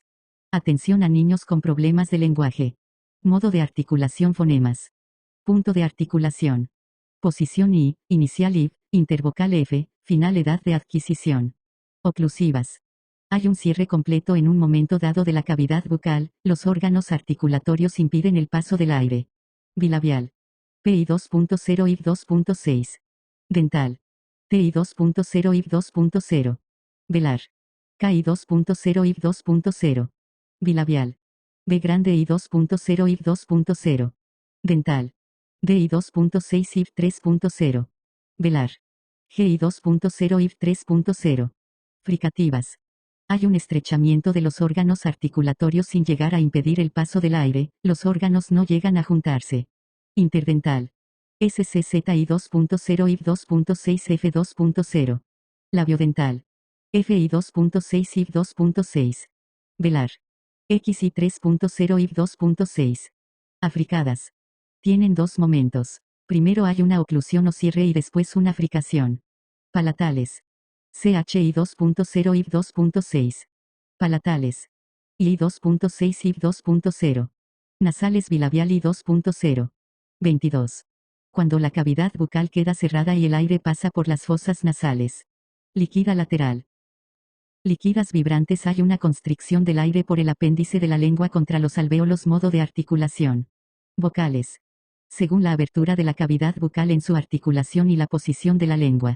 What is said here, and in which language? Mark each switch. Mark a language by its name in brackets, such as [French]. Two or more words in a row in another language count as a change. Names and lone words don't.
[Spanish] Atención a niños con problemas de lenguaje. Modo de articulación fonemas. Punto de articulación. Posición I, inicial IV, intervocal F, final edad de adquisición. Oclusivas. Hay un cierre completo en un momento dado de la cavidad bucal, los órganos articulatorios impiden el paso del aire. Bilabial. PI 2.0 IV 2.6. Dental. TI 2.0 IV 2.0. Velar. KI 2.0 IV 2.0. Bilabial. B grande I 2.0 IV 2.0. Dental. DI 2.6 IV 3.0. Velar. GI 2.0 IV 3.0. Fricativas. Hay un estrechamiento de los órganos articulatorios sin llegar a impedir el paso del aire, los órganos no llegan a juntarse. Interdental. SCZI 2.0 IV 2.6 F 2.0. Labiodental. FI 2.6 IV 2.6. Velar. XI 3.0 IV 2.6. Africadas. Tienen dos momentos. Primero hay una oclusión o cierre y después una fricación. Palatales. CHI 2.0 IV 2.6. Palatales. I 2.6 IV 2.0. Nasales bilabial I 2.0. 22. Cuando la cavidad bucal queda cerrada y el aire pasa por las fosas nasales. Líquida lateral. Líquidas vibrantes. Hay una constricción del aire por el apéndice de la lengua contra los alvéolos. Modo de articulación. Vocales. Según la abertura de la cavidad bucal en su articulación y la posición de la lengua.